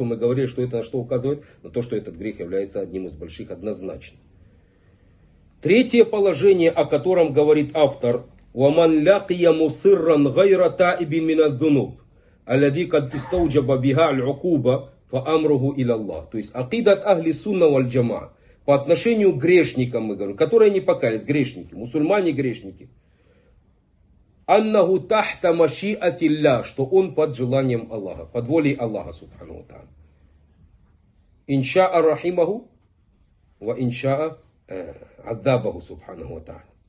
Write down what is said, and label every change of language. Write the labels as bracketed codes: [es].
[ru] И мы говорили, что это на что указывает? На то, что этот грех является одним из больших однозначно. Третье положение, о котором говорит автор, [ar] وَمَنْ لَقِيَ مُصِرًّا غَيْرَ تَائِبٍ مِنَ الذُّنُوبِ الَّذِي قَدْ إِسْتَوْجَبَ بِهَا الْعُقُوبَ فَأَمْرُهُ إِلَى اللَّهِ. [ru] То есть акидат ахли сунна валь джамаа. По отношению к грешникам, мы говорим, которые не покаялись, грешники, мусульмане-грешники. [ar] Аннаху тахта машиатилля, [ru] что он под желанием Аллаха, под волей Аллаха, субхану ва тааля. [ar] Иншаа рахимаху, ва иншаа аддабаху, субхану ва тааля.